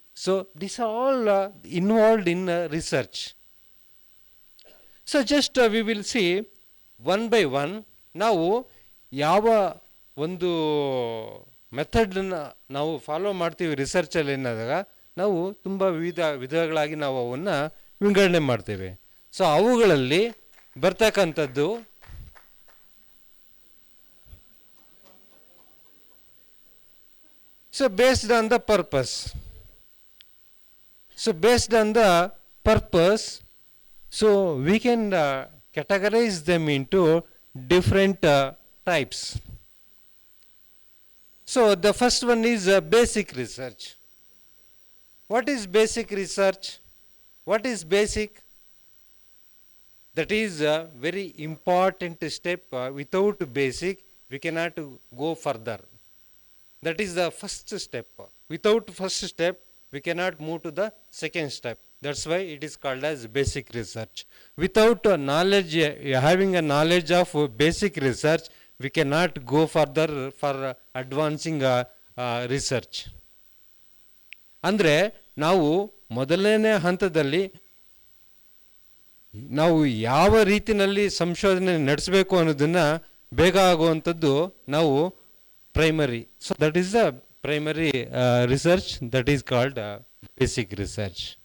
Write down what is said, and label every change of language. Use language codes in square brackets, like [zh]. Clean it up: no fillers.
[en] So these are all involved in research. So just we will see one by one. [kn] ನಾವು ಯಾವ ಒಂದು ಮೆಥಡನ್ನು ನಾವು follow ಮಾಡ್ತೀವಿ ರಿಸರ್ಚಲ್ಲಿ ಅನ್ನೋದಾಗ ನಾವು ತುಂಬ ವಿಧಗಳಾಗಿ ನಾವು ಅವನ್ನು ವಿಂಗಡಣೆ ಮಾಡ್ತೇವೆ. ಸೊ ಅವುಗಳಲ್ಲಿ ಬರ್ತಕ್ಕಂಥದ್ದು [en] so based on the purpose. So based on the purpose, so we can categorize them into different types. So the first one is basic research. What is basic research? What is basic? That is a very important step. Without basic, we cannot go further. That is the first step. Without first step, we cannot move to the second step. That's why it is called as basic research. Without knowledge, having a knowledge of basic research, we cannot go further for advancing research. [kn] ಅಂದರೆ ನಾವು ಮೊದಲನೇ ಹಂತದಲ್ಲಿ ನಾವು ಯಾವ ರೀತಿಯಲ್ಲಿ ಸಂಶೋಧನೆ ನಡೆಸಬೇಕು ಅನ್ನೋದನ್ನು ಬೇಗ ಆಗುವಂಥದ್ದು ನಾವು primary. [en] So that is the primary research, that is called basic research.